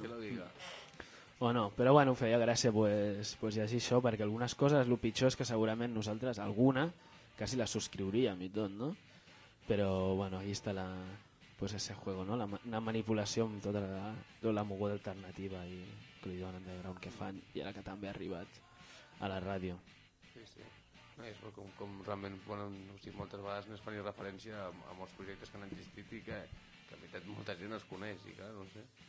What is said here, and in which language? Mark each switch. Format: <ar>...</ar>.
<es>Bueno, que lo diga.</es> <ca>O no, però bueno, feia gràcia pues llegir això, perquè algunes coses, el pitjor és que segurament nosaltres alguna quasi la subscriuríem i tot, no?</ca> <es>Però bueno, ahí está la, pues ese juego, no?</es> <ca>La manipulació amb tota la moguda alternativa i que li donen de ground que fan, i ara que també ha arribat a la ràdio. Sí, sí. És com realment, bueno, no sé, moltes vegades no es fan referència a molts projectes que han existit i que en veritat molta gent es coneix i clar, no sé.</ca>